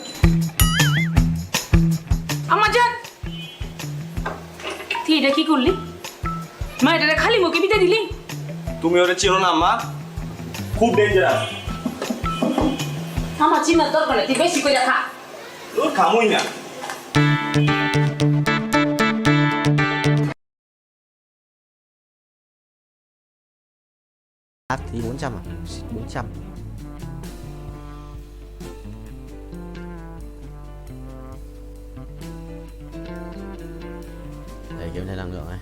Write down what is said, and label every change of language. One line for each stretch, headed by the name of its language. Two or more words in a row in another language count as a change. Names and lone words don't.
Bangla: আমার জান, তুই এটা কি করলি? মাইটারে খালি মুখে বিতে দিলি? তুমি ওরে চিনো না আম্মা, খুব ডেঞ্জারাস। আমার চিনার দরকার নেই, তুই বেশি করে খা। তোর খামুই না।
Vietnamese: Thì 400 à? 400. Đây kiểm tra năng lượng này.